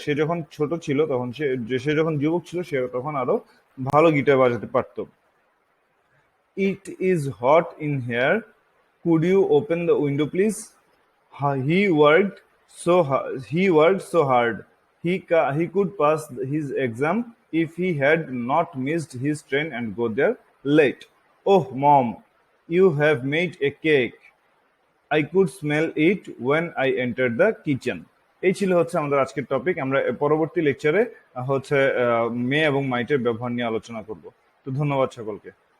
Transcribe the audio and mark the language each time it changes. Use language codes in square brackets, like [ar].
[bn] সে যখন ছোট ছিল তখন সে যখন যুবক ছিল সে তখন আরো ভালো গিটার বাজাতে পারতো. [en] It is hot in here. Could you open the window please? He worked so hard. He could pass his exam if he had not missed his train and go there late. Oh mom, you have made a cake. I could smell it when I entered the kitchen. [bn] এই ছিল হচ্ছে আমাদের আজকের topic. আমরা পরবর্তী লেকচারে হচ্ছে মে এবং মাইটের ব্যবহার নিয়ে আলোচনা করব। তো ধন্যবাদ সকলকে।